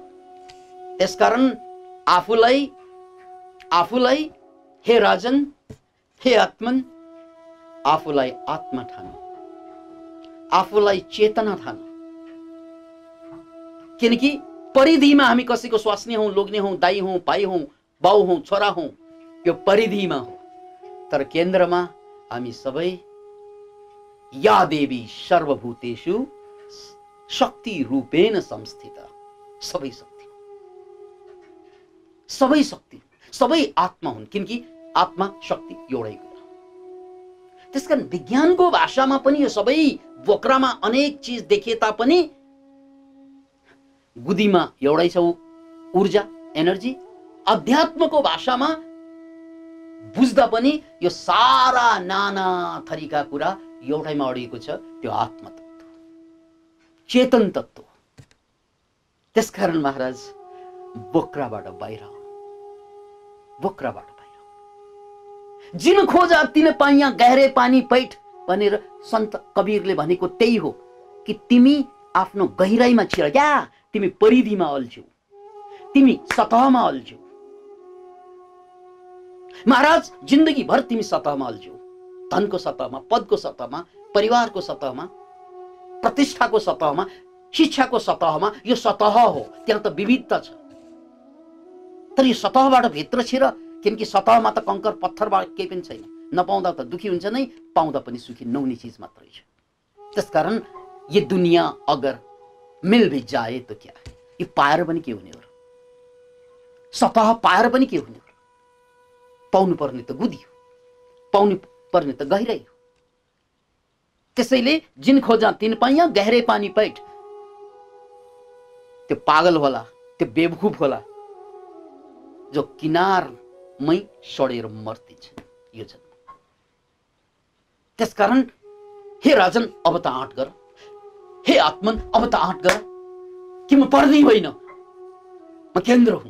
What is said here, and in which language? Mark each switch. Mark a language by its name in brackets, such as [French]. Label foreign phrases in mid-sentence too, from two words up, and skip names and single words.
[Nepali] त्यसकारण आफूलाई हे राजन, हे आत्मन, आफूलाई आत्मा ठानु, आफूलाई चेतना ठानु। किनकि परिधिमा हामी कसैको स्वास्नी हौं, लोग्ने हौं, दाई हौं, भाइ हौं, बाउ हौं, छोरा हौं, यो परिधिमा हो। तर केन्द्रमा हामी सबै [Sanskrit] या देवी सर्वभूतेषु शक्ति रूपेण संस्थिता, [Nepali] सबै शक्ति, सबै शक्ति, सबै आत्मा हुन्। किनकि आत्मा शक्ति एउटै कुरा। त्यसकारण विज्ञानको भाषामा पनि यो सबै बोक्रामा अनेक चीज देखिए तापनि गुदीमा एउटै छ ऊर्जा, एनर्जी। अध्यात्मको भाषामा बुझ्दा पनि यो सारा नाना थरीका कुरा एउटैमा अडिएको छ, त्यो आत्मतत्व, चेतन तत्व। त्यसकारण महाराज बोक्राबाट बाहिर, बोक्राबाट बाहिर। [Hindi] जिन खोजा तिन पाइया गहरे पानी पैठ [Nepali] भनेर सन्त कबीरले भनेको त्यही हो कि तिमी आफ्नो गहिराईमा छिर क्या, तिमी परिधिमा अल्झ्यौ, तिमी सतहमा अल्झ्यौ। महाराज जिन्दगी भर तिमी सतहमा अल्झ्यौ, धनको सतहमा, पदको सतहमा, परिवारको सतहमा, प्रतिष्ठाको सतहमा, शिक्षाको सतहमा। यो सतह हो, त्यहाँ त विविधता छ। तर यो सतहबाट भित्र छिर, किनकि सतहमा त कंकर पत्थरबाट केही पनि छैन। नपाउँदा त दुखी हुन्छ नै, पाउँदा पनि सुखी नहुने चीज मात्रै छ। त्यसकारण [Hindi] ये दुनिया अगर मिल भी जाए तो क्या है, [Nepali] ये पाएर पनि के हुने हो र? सतह पाएर पनि के हुने हो र? पाउनु पर्ने त गुदी हो, पाउनु पर्ने त गहिराई हो। [Hindi] त्यसैले जिन खोजा तिन पाइया गहरे पानी पैठ, [Nepali] त्यो पागल होला, त्यो बेवकूफ होला जो किनारमै सडेर मर्दिन्छ यो जन्म। त्यसकारण हे राजन अब त आँट गर, हे आत्मन अब त आँट गर कि म पर्दै होइन, म केन्द्र हुँ।